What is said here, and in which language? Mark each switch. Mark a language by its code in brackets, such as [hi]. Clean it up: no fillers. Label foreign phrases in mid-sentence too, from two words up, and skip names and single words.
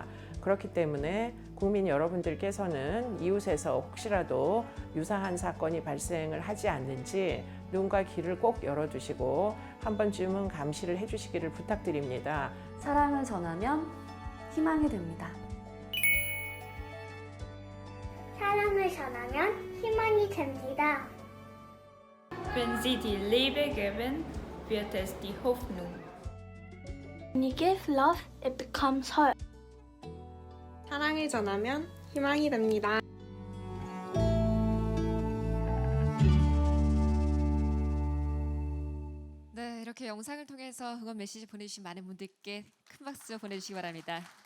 [ko] 그렇기 때문에 국민 여러분들께서는 이웃에서 혹시라도 유사한 사건이 발생을 하지 않는지 눈과 귀를 꼭 열어주시고 한 번쯤은 감시를 해주시기를 부탁드립니다. 사랑을 전하면 희망이 됩니다. 사랑을 전하면 희망이 됩니다. [de] Wenn Sie die Liebe geben, wird es die Hoffnung. [en] When you give love, it becomes hope. [ko] 사랑을 전하면 희망이 됩니다. 네, 이렇게 영상을 통해서 응원 메시지 보내주신 많은 분들께 큰 박수 보내주시기 바랍니다.